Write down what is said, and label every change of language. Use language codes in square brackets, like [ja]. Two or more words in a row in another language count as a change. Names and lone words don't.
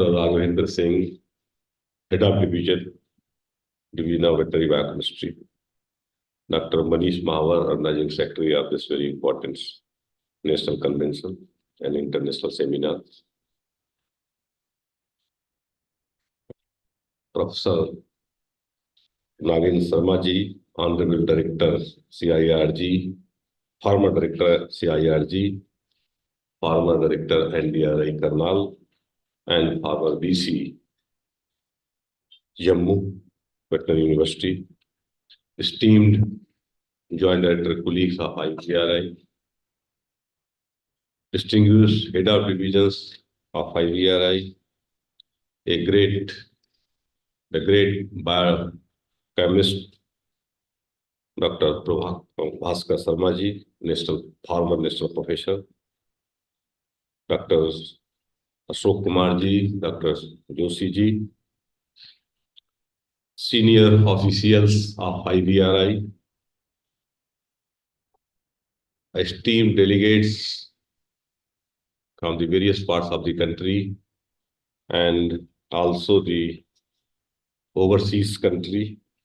[en] Raghavendra Singh, Head of Division of Veterinary Biochemistry, Dr. Manish Mahawar, Organizing Secretary of this very important National Convention and International Seminar, Professor Nagin Sharma ji, Honorable Director CIRG, former Director CIRG, former Director NDRI Karnal, and former VC Jammu Veterinary University, esteemed Joint Director colleagues of IVRI, distinguished Head of Divisions of IVRI, the great biochemist, Dr. Bhaskar Sharma ji, former national professor, Dr. Ashok Kumar ji, Dr. Joshi ji, senior officials of IVRI, esteemed delegates from the various parts of the country and also the overseas country.